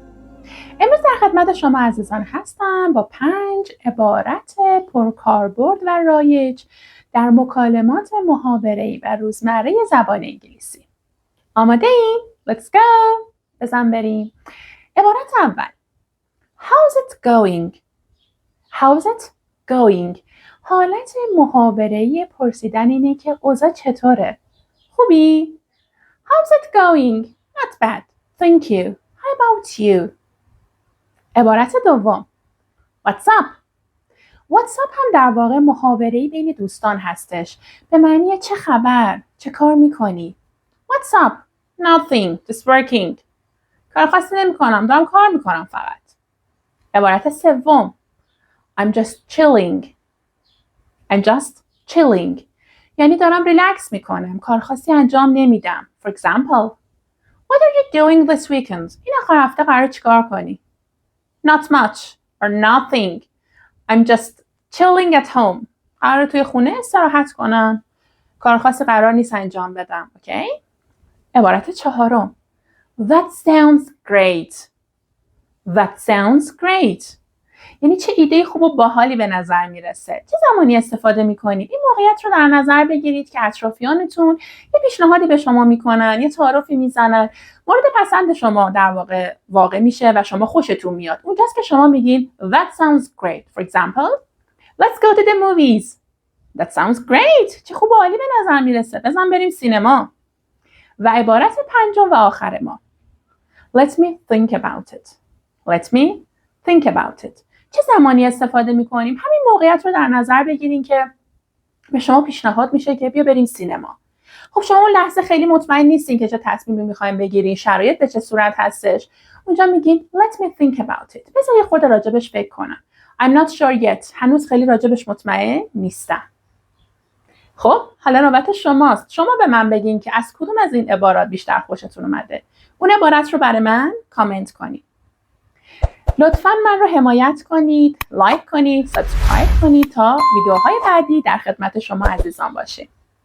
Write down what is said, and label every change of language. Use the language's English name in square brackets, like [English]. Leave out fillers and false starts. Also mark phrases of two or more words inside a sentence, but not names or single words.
[Persian] امروز در خدمت شما عزیزان هستم با 5 عبارت پرکاربرد و رایج در مکالمات محاوره‌ای و روزمره زبان انگلیسی. آماده این؟ [English] Let's go! [Persian] بزن بریم. عبارت اول. [English] How's it going? How's it going? [Persian] حالت محاوره‌ای پرسیدن اینه که اوضاع چطوره؟ [English] خوبی؟ How's it going? Not bad. Thank you. How about you? [Persian] عبارت دوم. [English] What's up? What's up [Persian] هم در واقع محاوره‌ای بین دوستان هستش. به معنی چه خبر؟ چه کار میکنی؟ [English] What's up? Nothing. Just working. [Persian] کار خاصی نمیکنم. دارم کار میکنم فقط. عبارت سوم. [English] I'm just chilling. I'm just chilling. [Persian] یعنی دارم ریلکس میکنم. کار خاصی انجام نمیدم. [English] For example, what are you doing this weekend? [Persian] این آخر هفته قرار چیکار کنی؟ [English] Not much or nothing. I'm just chilling at home. [Persian] قرار توی خونه استراحت کنم. کار خاصی قرار نیست انجام بدم. اوکی؟ عبارت چهارم. [English] That sounds great. That sounds great. [Persian] یعنی چه ایده خوب و باحالی به نظر میرسه. چه زمانی استفاده میکنید؟ این موقعیت رو در نظر بگیرید که اطرافیانتون یه پیشنهادی به شما میکنن، یه تعارفی میزنن، مورد پسند شما در واقع میشه و شما خوشتون میاد. اونجاست که شما میگین [English] That sounds great. For example, let's go to the movies. That sounds great. [Persian] چه خوب و عالی به نظر میرسه. بزن بریم سینما. و عبارت پنجم و آخر ما. [English] Let me think about it. Let me think about it. [Persian] چه زمانی استفاده میکنیم؟ همین موقعیت رو در نظر بگیرین که به شما پیشنهاد میشه که بیا بریم سینما. خب شما اون لحظه خیلی مطمئن نیستین که چه تصمیمی میخواین بگیرین، شرایط به چه صورت هستش. اونجا میگین [English] let me think about it. [Persian] بذار یه خورده راجبش فکر کنم. [English] I'm not sure yet. [Persian] هنوز خیلی راجبش مطمئن نیستم. خب حالا نوبت شماست. شما به من بگین که از کدوم از این عبارات بیشتر خوشتون اومده. اون عبارت رو برای من کامنت لطفاً من رو حمایت کنید، لایک کنید، سابسکرایب کنید تا ویدیوهای بعدی در خدمت شما عزیزان باشه.